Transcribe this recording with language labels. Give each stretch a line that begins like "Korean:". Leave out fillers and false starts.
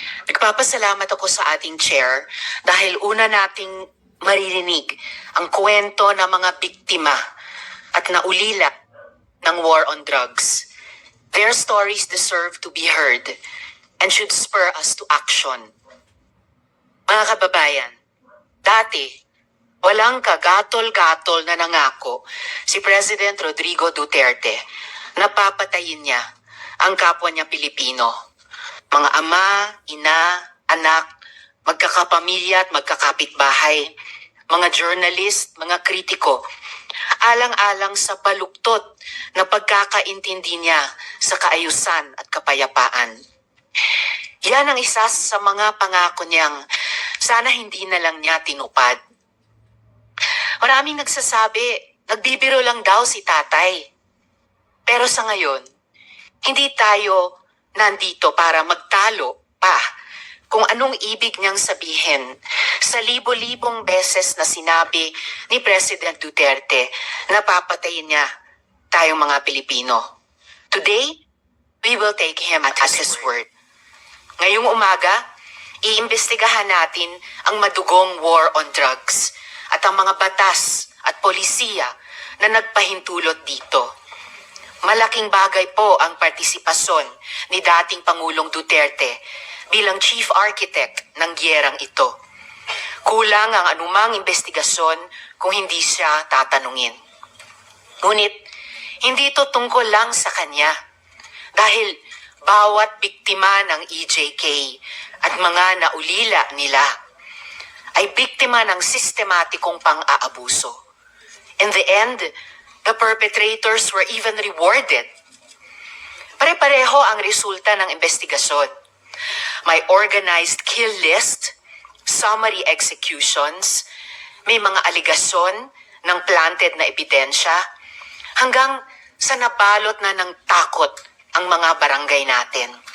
Filipino: Nagpapasalamat ako sa ating chair dahil una nating maririnig ang kwento ng mga biktima at naulila ng war on drugs.
English: Their stories deserve to be heard and should spur us to action.
Filipino: Mga kababayan, dati, walang kagatol-gatol na nangako si President Rodrigo Duterte na papatayin niya ang kapwa niya Pilipino. Mga ama, ina, anak, magkakapamilya at magkakapitbahay, mga journalist, mga kritiko, alang-alang sa baluktot na pagkakaintindi niya sa kaayusan at kapayapaan. Yan ang isa sa mga pangako niyang sana hindi na lang niya tinupad. Maraming nagsasabi, nagbibiro lang daw si tatay. Pero sa ngayon, hindi tayo nandito para magtalo pa kung anong ibig niyang sabihin sa libo-libong beses na sinabi ni President Duterte na papatayin niya tayong mga Pilipino.
English: Today, we will take him at his word.
Filipino: Ngayong umaga, iimbestigahan natin ang madugong war on drugs at ang mga batas at polisiya na nagpahintulot dito. Malaking bagay po ang partisipasyon ni dating Pangulong Duterte bilang chief architect ng gyerang ito. Kulang ang anumang investigasyon kung hindi siya tatanungin. Ngunit, hindi ito tungkol lang sa kanya dahil bawat biktima ng EJK at mga naulila nila ay biktima ng sistematikong pang-aabuso.
English: In the end, the perpetrators were even rewarded.
Filipino: Pare-pareho ang resulta ng investigasyon. May organized kill list, summary executions, may mga aligasyon ng planted na ebidensya, hanggang sa nabalot na ng takot ang mga barangay natin.